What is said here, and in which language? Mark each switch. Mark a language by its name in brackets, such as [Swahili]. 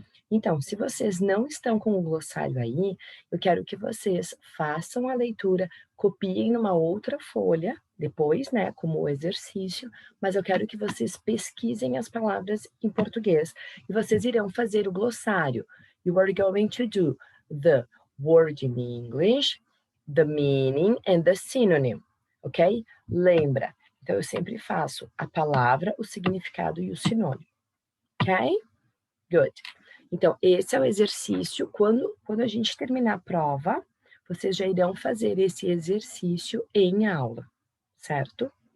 [Portuguese] Então, se vocês não estão com o glossário aí, eu quero que vocês façam a leitura, copiem numa outra folha, depois, né, como exercício, mas eu quero que vocês pesquisem as palavras em português e vocês irão fazer o glossário. [English] you are going to do the word in English, the meaning and the synonym, ok? [Portuguese] Lembra? Então, eu sempre faço a palavra, o significado e o sinônimo, ok? Good. Então, esse é o exercício. Quando a gente terminar a prova, vocês já irão fazer esse exercício em aula, certo?